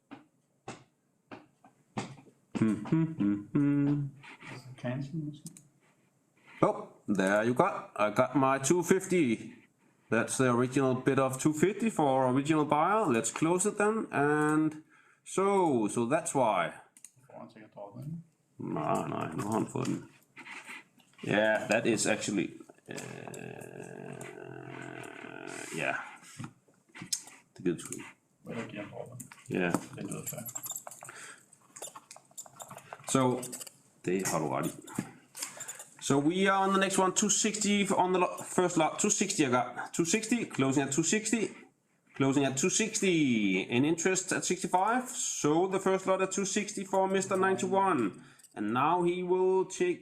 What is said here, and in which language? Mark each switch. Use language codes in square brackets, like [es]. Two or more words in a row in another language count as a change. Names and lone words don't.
[en] Oh, there you got. I got my 250. That's the original bid of 250 for original buyer. Let's close it then. And so that's why. [da] Nej, nu har han fået den. [en] Yeah, that is actually... yeah. [da] Det gider sgu ikke. [en] Yeah. So, [da] Det har du ret i. [en] So we are on the next one, 260 on the first lot. 260 I got. 260, closing at 260. Closing at 260. In interest at 65. So the first lot at 260 for Mr. 91. And now he will take...